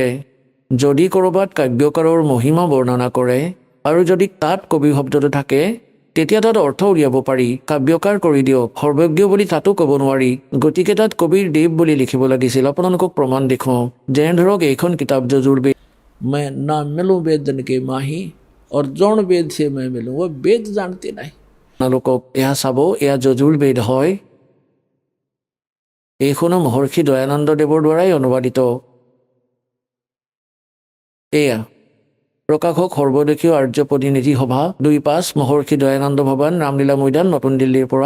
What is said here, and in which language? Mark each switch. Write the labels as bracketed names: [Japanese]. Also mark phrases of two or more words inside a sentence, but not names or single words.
[Assamese] যদি ক'ৰবাত কাব্যকাৰৰ মহিমা বৰ্ণনা কৰে আৰু যদি তাত কবি শব্দটো থাকে, তেতিয়া তাত অৰ্থ উলিয়াব পাৰি, কাব্যকাৰ কৰি দিয়ক। সৰ্বজ্ঞ বুলি তাতো ক'ব নোৱাৰি, গতিকে তাত কবিৰ দেৱ বুলি লিখিব লাগিছিল। আপোনালোকক প্ৰমাণ দেখুৱাওঁ। যেনে ধৰক এইখন কিতাপ যজুৰ্বেদ, [Hindi] मैं ना मिलूं वेदन के माही और जौन वेद से मैं मिलूं, वो वेद जानते नहीं। [Assamese] আপোনালোকক এয়া চাব, এয়া যজুৰ্বেদ হয়। এইখনো মহৰ্ষি দয়ানন্দ দেৱৰ দ্বাৰাই অনুবাদিত। এয়া প্ৰকাশক সৰ্বদেশীয় আৰ্য প্ৰতিনিধি সভা 2-5 মহৰ্ষি দয়ানন্দ ভৱন, ৰামলীলা মৈদান, নতুন দিল্লীৰ পৰা।